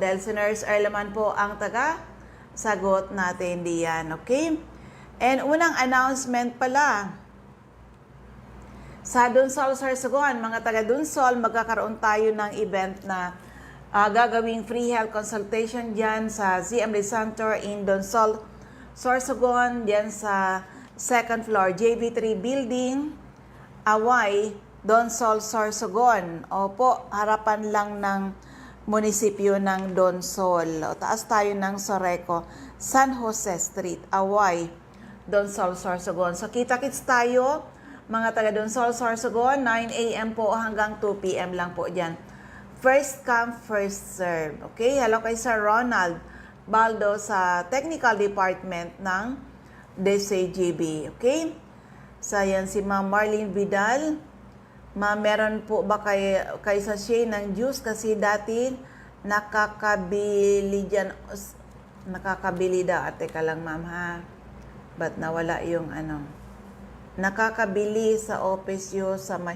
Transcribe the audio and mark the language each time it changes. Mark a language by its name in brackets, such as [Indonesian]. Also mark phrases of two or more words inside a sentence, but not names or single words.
[Filipino] Delsiners Erlaman po ang taga-sagot natin diyan. Okay? And unang announcement pala, sa Donsol, Sorsogon, mga taga Donsol, magkakaroon tayo ng event na gagawing [English] free health consultation [Filipino] dyan sa ZMD Center in Donsol, Sorsogon, dyan sa [English] second floor, [Filipino] JV3 Building, Away, Donsol, Sorsogon. Opo, harapan lang ng munisipyo ng Donsol. O, taas tayo ng Soreco, San Jose Street, Away, Donsol, Sorsogon. So, kita-kits tayo, mga taga Donsol, Sorsogon, 9 a.m. po hanggang 2 p.m. lang po dyan. [English] First come, first serve. Okay? [Filipino] Hello kay Sir Ronald Baldo sa Technical Department ng DCGB. Okay? So, yan si Ma'am Marlene Vidal. Ma'am, meron po ba kay sachet ng juice? Kasi dati nakakabili dyan. Nakakabili daw. Teka lang, ma'am, ha? Ba't nawala yung ano? Nakakabili sa office yun sa may...